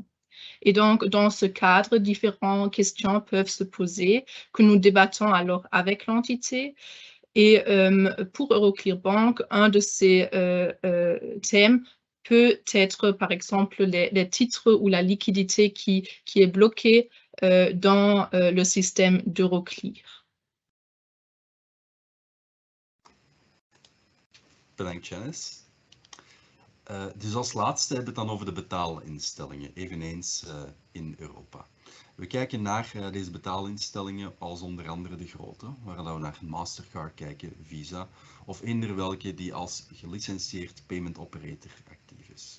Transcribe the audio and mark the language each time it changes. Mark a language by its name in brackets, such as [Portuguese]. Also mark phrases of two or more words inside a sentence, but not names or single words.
[French] Et donc, dans ce cadre, différentes questions peuvent se poser que nous débattons alors avec l'entité. Et pour Euroclear Bank, un de ces thèmes peut être, par exemple, les titres ou la liquidité qui est bloquée dans le système d'Euroclear. [Dutch] Bedankt, Janice. Dus als laatste hebben we het dan over de betaalinstellingen, eveneens in Europa. We kijken naar deze betaalinstellingen als onder andere de grote, waar we naar Mastercard kijken, Visa, of eender welke die als gelicentieerd [English] payment operator [Dutch] actief is.